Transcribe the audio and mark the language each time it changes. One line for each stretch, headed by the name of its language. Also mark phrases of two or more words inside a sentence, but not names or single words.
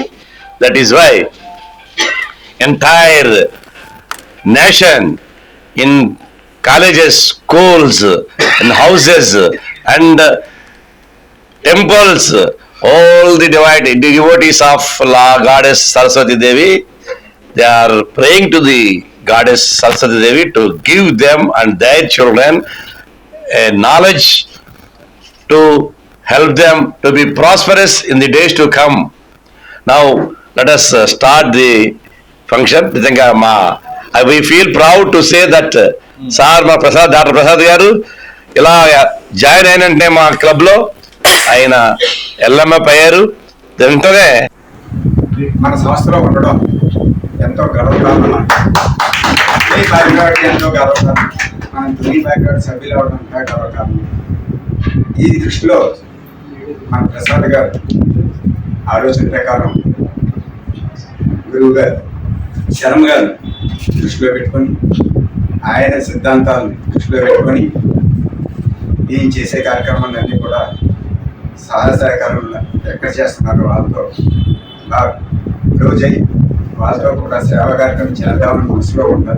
English: That is why entire nation in colleges, schools, in houses and temples, all the devotees of Goddess Saraswati Devi, they are praying to the Goddess Saraswati Devi to give them and their children a knowledge to help them to be prosperous in the days to come. Now let us start the function. We feel proud to say that Sir ma Prasad, Dr.
Telugu: ప్రసాద్ గారు ఇలా join అయినంటే మా club లో అయిన LMF అయ్యారు. Dentone మన సంస్థలో ఉండడం ఎంతో గర్వకారణం. ఈ బ్యాక్గ్రౌండ్ ఎంతో గర్వకారణం. మనం తుని బ్యాక్గ్రౌండ్ సభ్యులు అవడం గర్వకారణం. ఈ దృష్టిలో మన ప్రసాద్ గారు ఆలోచన ప్రకారం గురువు గారు శర్మ గారు దృష్టిలో పెట్టుకొని ఆయన సిద్ధాంతాలను దృష్టిలో పెట్టుకొని ఈ చేసే కార్యక్రమాలన్నీ కూడా సహాయ సహకారంలో ఎక్కడ చేస్తున్నారు వాళ్ళతో రోజై వాళ్ళతో కూడా సేవా కార్యక్రమం చేద్దామని మనసులో ఉంటుంది.